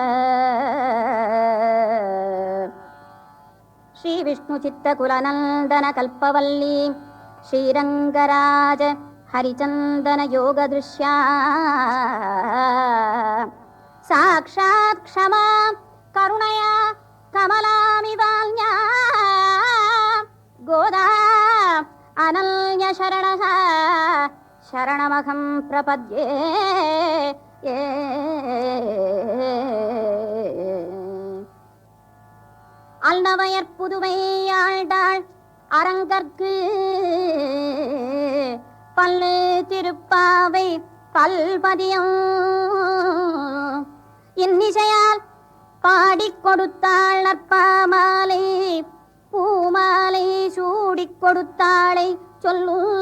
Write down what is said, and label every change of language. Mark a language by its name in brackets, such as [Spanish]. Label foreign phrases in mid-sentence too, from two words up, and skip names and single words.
[Sanskrit] श्री विष्णु चित्तकुलनन्दन कल्पवल्ली श्रीरंगराज हरिचंदन योग दृश्या साक्षात् क्षमा करुणया कमलामिवान्या गोदा अनन्य शरणः शरणमहं प्रपद्ये. [Tamil] அல்நவையற் புதுவை ஆழ்ந்தாள் அரங்கற்கு பல்லு திருப்பாவை பல்பதியம் இன்னிசையால் பாடிக் கொடுத்தாள் நற்பாமாலை பூமாலை சூடிக் கொடுத்தாளை சொல்லு.